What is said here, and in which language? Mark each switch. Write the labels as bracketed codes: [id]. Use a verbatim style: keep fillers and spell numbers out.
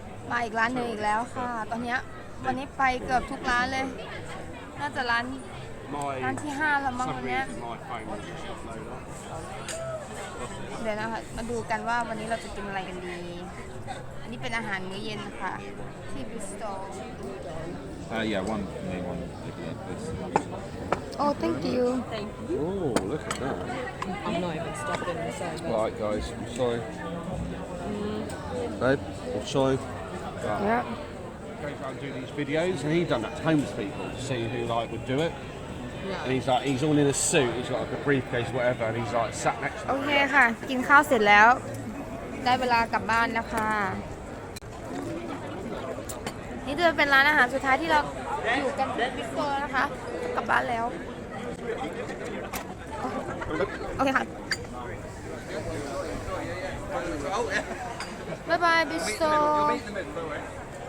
[th] มาอีกร้านหนึ่งอีกแล้วค่ะตอนนี้วันนี้ไปเกือบทุกร้านเลยน่าจะร้านร้านที่ห้าแล้วมั้งวันนี้เดี๋ยวนะคะมาดูกันว่าวันนี้เราจะกินอะไรกันดีอันนี้เป็นอาหารมื้อเย็นค่ะที่บริสตอล [en] Uh, yeah, one main one looking at this. Oh, thank you. Thank you. Oh, look at that. I'm not even stopping inside. Alright, guys, I'm sorry. Mm. Babe, I'm sorry. Yeah. Goes around doing these videos, and he done that to homeless people to see who like would do it. Yeah. And he's like, he's all in a suit, he's got like a briefcase, whatever, and he's like sat next to. [th] Okay, ค่ะกินข้าวเสร็จแล้วได้เวลากลับบ้านแล้วค่ะนี่จะเป็นร้านอาหารสุดท้ายที่เราอยู่กันบิ๊กเบอร์นะคะกลับบ้านแล้วโอเคค่ะบ๊ายบายบิ๊กเบอร์